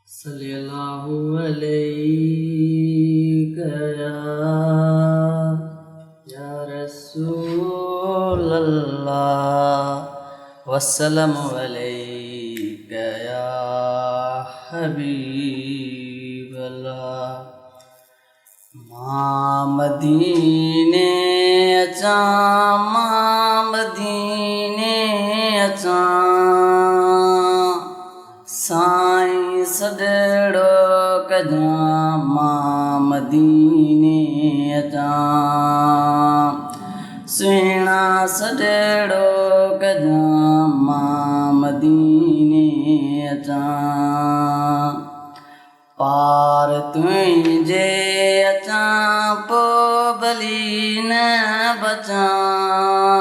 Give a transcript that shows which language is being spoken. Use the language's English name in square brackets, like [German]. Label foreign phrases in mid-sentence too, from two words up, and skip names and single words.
[Arabic] صلی اللہ علیہ یا، یا رسول اللہ، وسلم علیہ یا حبیب اللہ۔ [Sindhi] ماں مدینے اچاں، ماں مدینے اچاں، سائیں سڏيڙو ڪجان، ماں مديني اچان، سهڻا سڏيڙو ڪجان، ماں مديني اچان، پار تنهنجي اچان، پوءِ ڀلي نه بچان،